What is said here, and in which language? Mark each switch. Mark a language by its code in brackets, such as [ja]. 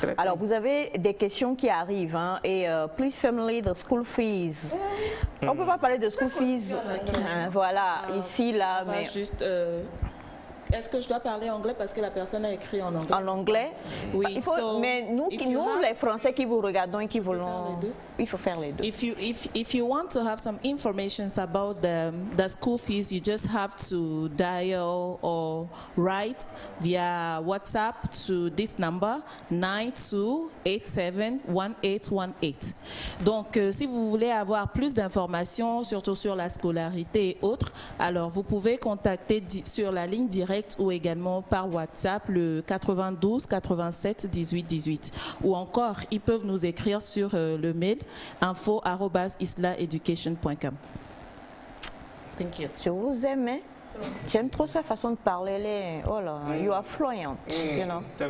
[fr] Alors vous avez des questions qui arrivent hein, et [en] please family the school fees. [fr] On peut pas parler de school fees. Voilà, ici là mais juste est-ce que je dois parler anglais parce que la personne a écrit en anglais? En anglais? Oui. Mais nous les Français qui vous regardons et qui voulons, il faut faire les deux. [en] If you want to have some information about the school fees, you just have to dial or write via WhatsApp to this number 92871818. [fr] Donc, si vous voulez avoir plus d'informations, surtout sur la scolarité et autres, alors vous pouvez contacter sur la ligne directe ou également par WhatsApp le 92 87 18 18 ou encore ils peuvent nous écrire sur le mail info@islaeducation.com. [en] Thank you. [fr] Je vous aime. J'aime trop sa façon de parler. Oh là, [en] you are fluent, you know.